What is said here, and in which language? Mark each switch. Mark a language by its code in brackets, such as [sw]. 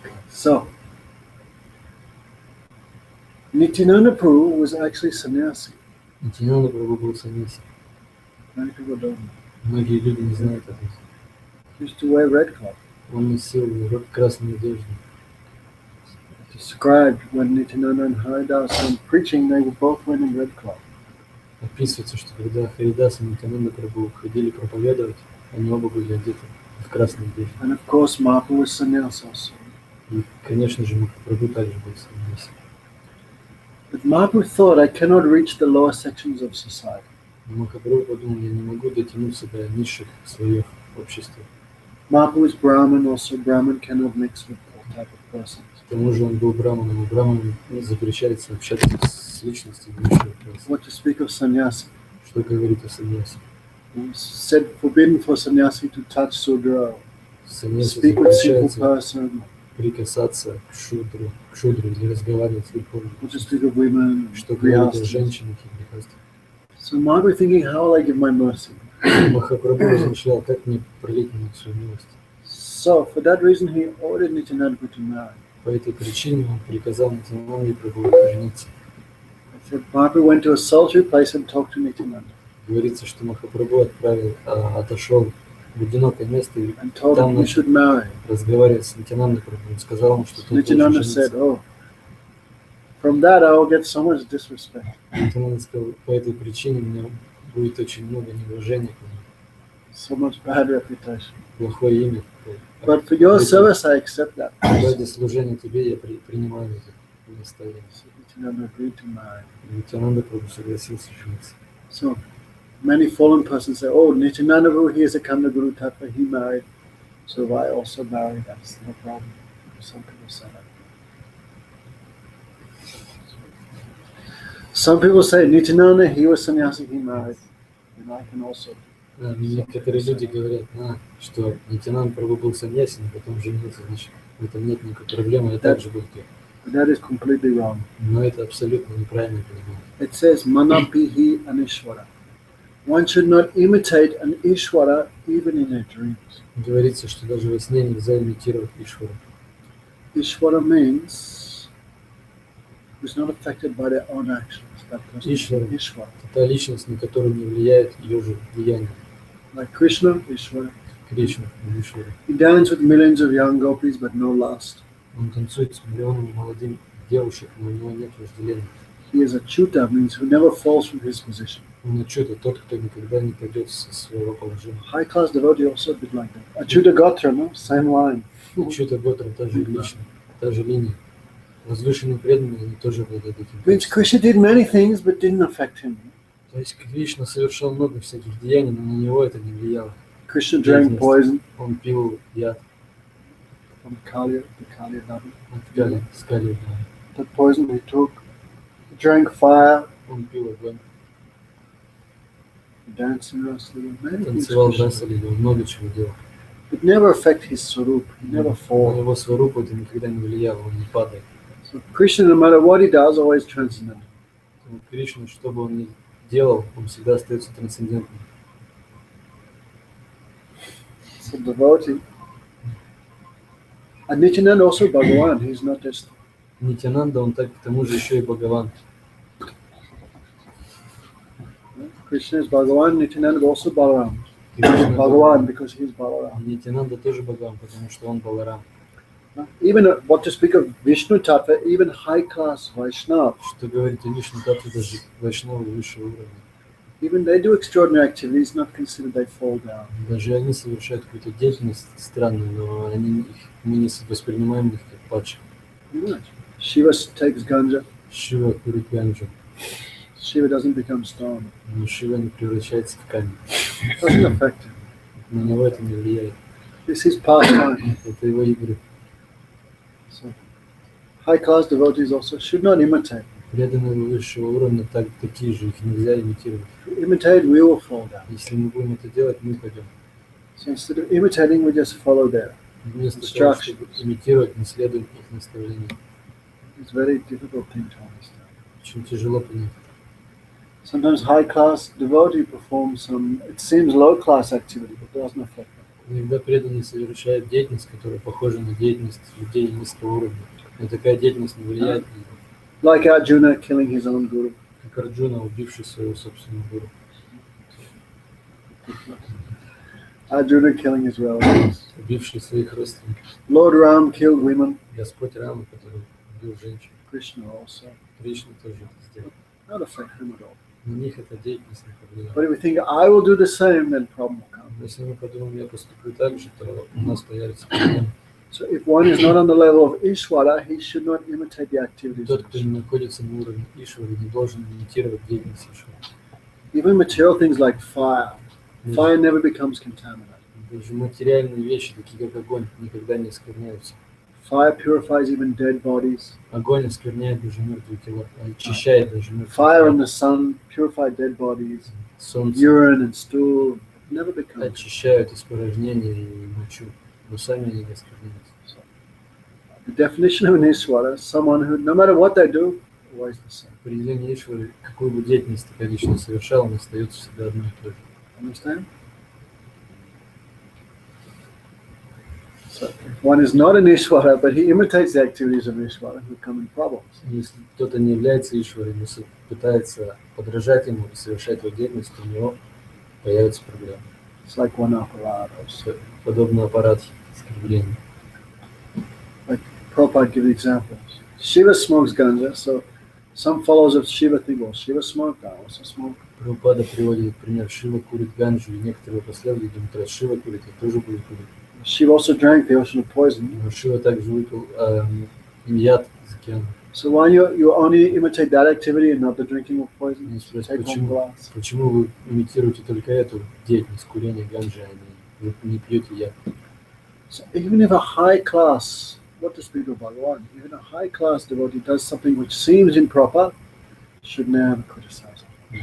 [en] So, Nityananda Prabhu was actually sannyasi. [ru] Нитянанда Прабху был саньяси. [en] Many people don't know. [ru] Многие люди не знают об этом. [en] He used to wear red cloth. [ru] Он носил красную одежду. [en] Described when Nityananda and Haridas were preaching, they were both wearing red cloth. [ru] Описывается, что когда Харидас и Нитянанда Прабху ходили проповедовать, они оба были одеты в красную одежду. [en] And of course, Mahaprabhu was sannyas also. [ru] И, конечно же, Махапрабху также был саньяси. [en] But Mahaprabhu thought, I cannot reach the lower sections of society. [ru] Махапрабху подумал, я не могу дотянуться до низших слоев общества. [en] Mahaprabhu is Brahmin, also Brahmin cannot mix with all type of persons. [ru] К тому же он был браманом, и браманам запрещается общаться с личностью высшего класса. [en] What to speak of sannyasi? [ru] Что говорит о саньясе? [en] It's said forbidden for sannyasi to touch Sudra, [ru] Саньясе [en] speak with simple [ru] запрещается [en] person, [ru] прикасаться к шудру или разговаривать с верховным. [en] or to speak of women, [ru] Что говорит о [en] grihastas. [ru] женщинах и грехастах. [en] So Mahaprabhu thinking, how will I give my mercy? [ru] Махапрабху размышлял, как мне пролить на них свою милость. [en] So for that reason he ordered Nityananda to marry. [ru] По этой причине он приказал Нитянанде Прабху жениться. [en] I said Mahaprabhu went to a solitary place and talked to Nityananda [ru] Говорится, что Махапрабху отошел в одинокое место и [en] and told [ru] там [en] him, you [ru] начал [en] should marry. [ru] разговаривать с Нитянандой Прабху. Он сказал ему, что тот должен [en] Nityananda said, [ru] жениться. [en] oh, from that I will get so much disrespect. [ru] Нитянанда сказал, по этой причине у меня будет очень много неуважения к нему, [en] So much bad reputation. [ru] плохое имя. [en] But for your service, I accept that. [ru] Ради служения тебе я принимаю это настояние. [en] So Nityananda agreed to marry. [ru] Нитянанда Прабху согласился жениться. [en] So many fallen persons say, oh, Nityananda Prabhu, he is a Kanda Guru Tattva, he married. So if I also marry, that's no problem. Some people say that. Some people say, Nityananda, he was sannyasi, he married. And I can also. [ru] Некоторые люди говорят, что Нитянанда Прабху был саньяси, но потом женился, значит, в этом нет никакой проблемы, я также был тем. [en] But that is completely wrong. [ru] Но это абсолютно неправильное понимание. [en] It says, Manapihi Anishwara. One should not imitate an Ishwara even in their dreams. [ru] Говорится, что даже во сне нельзя имитировать Ишвару. [en] Ishwara means who's not affected by their own actions. That person is Ishvara. Ishwara. [ru] Это та личность, на которую не влияет ее же влияние. [en] Like Krishna, Ishwara. [ru] Кришна, Ишвара. [en] He danced with millions of young gopis, but no lust. [ru] Он танцует с миллионами молодых девушек, но у него нет вожделения. [en] He is a chuta, means who never falls from his position. [ru] Он Ачюта, тот, кто никогда не пойдет со своего положения. [en] High class devotee also a bit like that. Achyuta Gotra, no? Same line. [ru] Ачюта Готра, та же личность, та же линия. Возвышенные преданные, они тоже обладают этим. [en] Means Krishna did many things, but didn't affect him. [ru] То есть Кришна совершал много всяких деяний, но на него это не влияло. [en] Krishna drank poison [ru] Он пил яд [en] from Kali, the Kali Nadi. [ru] от Кали, с Кали. [en] That poison he took. He drank fire. [ru] Он пил огонь, [en] He danced in wrestling. Many things. [ru] танцевал [en] Krishna [ru] Дасали, он много чего делал. [en] did. It never affect his swarup. He never [ru] На [en] fall. [ru] его сварупу это никогда не влияло, он не падает. [en] So Krishna, no matter what he does, always transcendent. [ru] Поэтому Кришна, что бы он ни делал, он всегда остается трансцендентным. [en] So devotee. And Nityananda also Bhagavan. He's not just. [ru] Нитянанда, он так к тому же еще и Бхагаван. [en] Krishna is Bhagavan. Nityananda is also Balaram. [ru] Кришна [en] Bhagavan because he's Balaram. [ru] Нитянанда тоже Бхагаван, потому что он Баларам. [en] Even what to speak of Vishnu Tattva, even high class Vaishnavas, [ru] Что говорить о Вишну Татве, даже вайшнавы высшего уровня. [en] even they do extraordinary activities, not considered they fall down. [ru] Даже они совершают какую-то деятельность странную, но мы не воспринимаем их как падших. [en] Shiva takes ganja. [ru] Шива курит ганджу, [en] Shiva doesn't become stone. [ru] но Шива не превращается в камень. [en] Doesn't affect him. [ru] На него это не влияет. [en] This is pastime. [ru] Это его игры. [en] So, high class devotees also should not imitate. [ru] Преданные высшего уровня такие же, их нельзя имитировать. [en] If we imitate, we will fall down. [ru] Если мы будем это делать, мы пойдем. [en] So instead of imitating, we just follow there. [ru] Вместо того, чтобы имитировать, мы следуем их наставлениям. [en] It's a very difficult thing to understand. [ru] Очень тяжело понять. [en] Sometimes high class devotee performs some, it seems low class activity, but doesn't affect them. [ru] Иногда преданные совершают деятельность, которая похожа на деятельность людей низкого уровня. Но такая деятельность не влияет на них. [en] Like Arjuna killing his own guru. [ru] Как Арджуна, убивший своего собственного гуру. [en] Arjuna killing his relatives. [ru] Убивший своих родственников. [en] Lord Ram killed women. [ru] Господь Рама, который убил женщин. [en] Krishna also. [ru] Кришна тоже это сделал. [en] Not affect him at all. [ru] На них эта деятельность не [en] But [ru] повлияла. [en] if we think I will do the same, then problem will come. [ru] Если мы подумаем, я поступлю так же, то у нас появится проблема. [en] So if one is not on the level of Ishvara, he should not imitate the activities [ru] Тот, [en] of [ru] кто [en] Ishvara. [ru] не находится на уровне Ишвары, не должен имитировать деятельность Ишвары. [en] Even material things like fire. Fire never becomes contaminated. [ru] Даже материальные вещи, такие как огонь, никогда не оскверняются. [en] Fire purifies even dead bodies. [ru] Огонь оскверняет даже мертвые тела, очищает даже мертвые [en] Fire and [ru] тела. [en] the sun purify dead bodies. [ru] Солнце [en] Urine and stool never become. [ru] очищают испражнения и мочу, но сами они не оскверняются. [en] The definition of an Ishvara is someone who, no matter what they do, always the same. [ru] Определение Ишвары, какую бы деятельность такая личность совершала, он остается всегда одно и то же. [en] Understand? So if one is not an Ishvara, but he imitates the activities of Ishvara, who come in problems. [ru] Если кто-то не является Ишварой, но пытается подражать ему и совершать его деятельность, то у него появятся проблемы. [en] It's like one apparatus. [ru] Подобный аппарат оскорбления. [en] Prabhupada gives examples. Shiva smokes ganja, so some followers of Shiva think, well, Shiva smoked, I also smoke. [ru] Прабхупада приводит пример: Шива курит ганджу, и некоторые последователи думают, раз Шива курит, я тоже буду курить. [en] Shiva also drank the ocean of poison. [ru] Но Шива также выпил яд из океана. [en] So why you only imitate that activity and not the drinking of poison? [ru] Они [en] Take [ru] спрашивают, [en] one glass. [ru] почему вы имитируете только эту деятельность, курения ганджи, а вы не пьете яд? [en] So even if a high class, what to speak of Bhagavan, even a high class devotee does something which seems improper, should never criticize it.